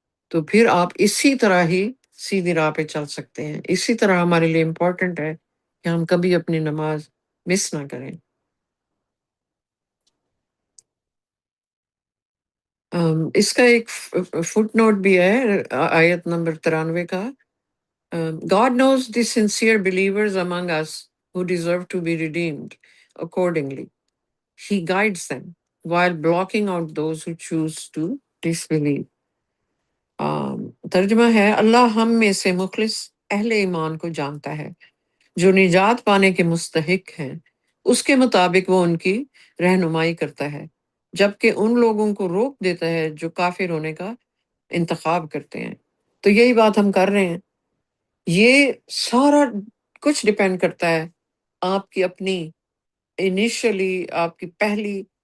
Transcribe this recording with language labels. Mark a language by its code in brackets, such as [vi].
[ur] تو پھر آپ اسی طرح ہی سیدھی راہ پہ چل سکتے ہیں۔ اسی طرح ہمارے لیے امپورٹنٹ ہے کہ ہم کبھی اپنی نماز مس نہ کریں۔ اس کا ایک فٹ نوٹ بھی ہے آیت نمبر 93 کا۔ [en] God knows the sincere believers among us who deserve to be redeemed accordingly. He guides them while blocking out those who choose to disbelieve. [ur] ترجمہ ہے، اللہ ہم میں سے مخلص اہل ایمان کو جانتا ہے جو نجات پانے کے مستحق ہیں، اس کے مطابق وہ ان کی رہنمائی کرتا ہے، جبکہ ان لوگوں کو روک دیتا ہے جو کافر ہونے کا انتخاب کرتے ہیں۔ تو یہی بات ہم کر رہے ہیں۔ یہ سارا کچھ ڈیپینڈ کرتا ہے آپ کی اپنی انیشلی، آپ کی پہلی